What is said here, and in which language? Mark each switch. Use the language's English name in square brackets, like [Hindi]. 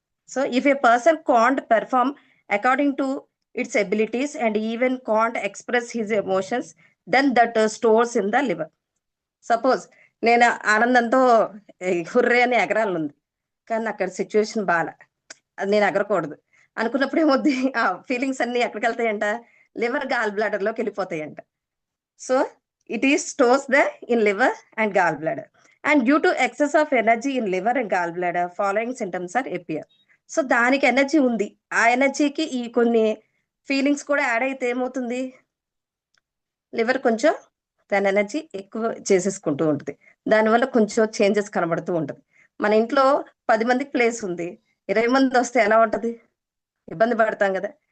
[English] So if a person can't perform according to its abilities and even can't express his emotions, then that stores in the liver. [Telugu] Suppose నేను ఆనందంతో hurray అని ఎగరాలనుంది, కానీ అక్కడ situation బాగా, అది నేను ఎగరకూడదు అనుకున్నప్పుడు ఏమవుద్ది, ఆ ఫీలింగ్స్ అన్ని ఎక్కడికి వెళ్తాయంట, లివర్ గాల్ బ్లాడర్ లోకి వెళ్ళిపోతాయంట. [English] So it is stores the in liver and gallbladder. And due to excess of energy in liver and gallbladder, following symptoms are appear. [Telugu] So దానికి ఎనర్జీ ఉంది. ఆ ఎనర్జీకి ఈ కొన్ని ఫీలింగ్స్ కూడా యాడ్ అయితే ఏమవుతుంది? లివర్ కొంచెం దాని ఎనర్జీ ఎక్కువ చేసేసుకుంటూ ఉంటుంది. దానివల్ల కొంచెం చేంజెస్ కనబడుతూ ఉంటుంది. మన ఇంట్లో 10 మందికి ప్లేస్ ఉంది. 20 మంది వస్తే ఎలా ఉంటది? ఇబ్బంది పడతాం కదా!